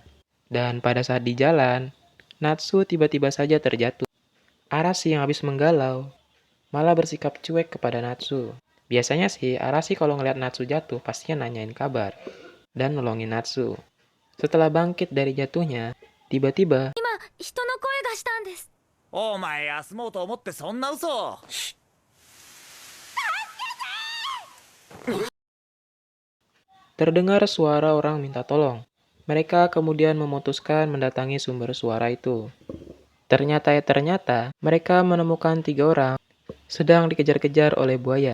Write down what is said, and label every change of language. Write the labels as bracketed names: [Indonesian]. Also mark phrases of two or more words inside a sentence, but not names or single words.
[Indonesian] Dan pada saat di jalan, Natsu tiba-tiba saja terjatuh. Arashi yang habis menggalau malah bersikap cuek kepada Natsu. Biasanya sih Arashi kalau ngeliat Natsu jatuh pastinya nanyain kabar dan nolongin Natsu. Setelah bangkit dari jatuhnya, tiba-tiba [Japanese] 人の声がしたんです。お前休もうと思ってそんな嘘。 [Indonesian] terdengar suara orang minta tolong. Mereka kemudian memutuskan mendatangi sumber suara itu. Ternyata mereka menemukan 3 orang sedang dikejar-kejar oleh buaya.